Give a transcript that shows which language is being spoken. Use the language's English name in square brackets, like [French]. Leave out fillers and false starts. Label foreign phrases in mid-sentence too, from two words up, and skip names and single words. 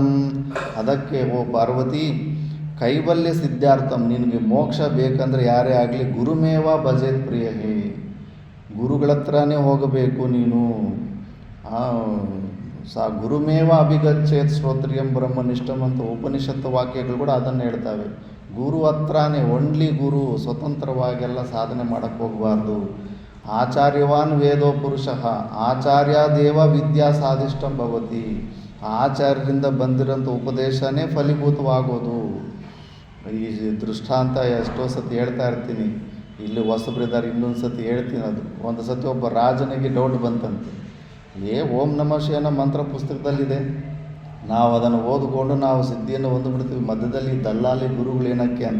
[Kannada] ಅದಕ್ಕೆ ಓ ಪಾರ್ವತಿ, [Sanskrit] ಕೈವಲ್ಯ ಸಿದ್ಧಾರ್ಥಂ, [Kannada] ನಿನಗೆ ಮೋಕ್ಷ ಬೇಕಂದರೆ ಯಾರೇ ಆಗಲಿ [Sanskrit] ಗುರುಮೇವ ಭಜೇತ್ ಪ್ರಿಯೇ, [Kannada] ಗುರುಗಳ ಹತ್ರನೇ ಹೋಗಬೇಕು ನೀನು. [Sanskrit] ಗುರುಮೇವ ಅಭಿಗಚ್ಚೇತ್ ಶ್ರೋತ್ರಿಯಂ ಬ್ರಹ್ಮನಿಷ್ಠಂ [Kannada] ಅಂತ ಉಪನಿಷತ್ತು ವಾಕ್ಯಗಳು ಕೂಡ ಅದನ್ನು ಹೇಳ್ತವೆ. ಗುರು ಹತ್ರನೇ, ಒನ್ಲಿ ಗುರು, ಸ್ವತಂತ್ರವಾಗೆಲ್ಲ ಸಾಧನೆ ಮಾಡೋಕ್ಕೆ ಹೋಗಬಾರ್ದು. [Sanskrit] ಆಚಾರ್ಯವಾನ್ ವೇದೋ ಪುರುಷಃ ಆಚಾರ್ಯ ದೇವ ವಿದ್ಯಾ ಸಾಧಿಷ್ಟಂ ಭವತಿ. [Kannada] ಆಚಾರ್ಯರಿಂದ ಬಂದಿರೋಂಥ ಉಪದೇಶನೇ ಫಲೀಭೂತವಾಗೋದು. ಈ ದೃಷ್ಟಾಂತ ಎಷ್ಟೋ ಸತಿ ಹೇಳ್ತಾ ಇರ್ತೀನಿ, ಇಲ್ಲಿ ಹೊಸಬ್ರಿದ್ದಾರೆ, ಇನ್ನೊಂದು ಸತಿ ಹೇಳ್ತೀನಿ. ಅದು ಒಂದು ಸತಿ ಒಬ್ಬ ರಾಜನಿಗೆ ಡೌಟ್ ಬಂತಂತೆ, [Sanskrit] ಓಂ ನಮಃ ಶಿವಾಯ [Kannada] ಮಂತ್ರ ಪುಸ್ತಕದಲ್ಲಿದೆ, ನಾವು ಅದನ್ನು ಓದಿಕೊಂಡು ನಾವು ಸಿದ್ಧಿಯನ್ನು ಹೊಂದ್ಬಿಡ್ತೀವಿ, ಮಧ್ಯದಲ್ಲಿ ದಲ್ಲಾಲಿ ಗುರುಗಳೇನಕ್ಕೆ ಅಂತ.